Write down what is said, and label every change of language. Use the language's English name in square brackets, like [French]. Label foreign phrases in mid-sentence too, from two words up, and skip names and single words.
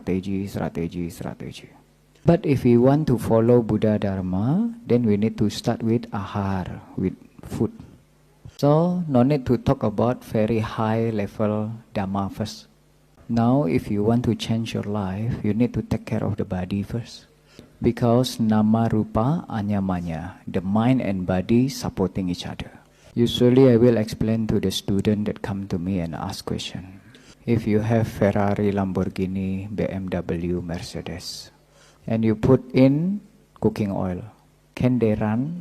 [English] But if we want to follow Buddha Dharma, then we need to start with ahar, with food. So no need to talk about very high level Dhamma first. Now if you want to change your life, you need to take care of the body first. Because [Pali] nama rupa anyamanya, [English] the mind and body supporting each other. Usually I will explain to the student that come to me and ask question. If you have Ferrari, Lamborghini, BMW, Mercedes, and you put in cooking oil, can they run?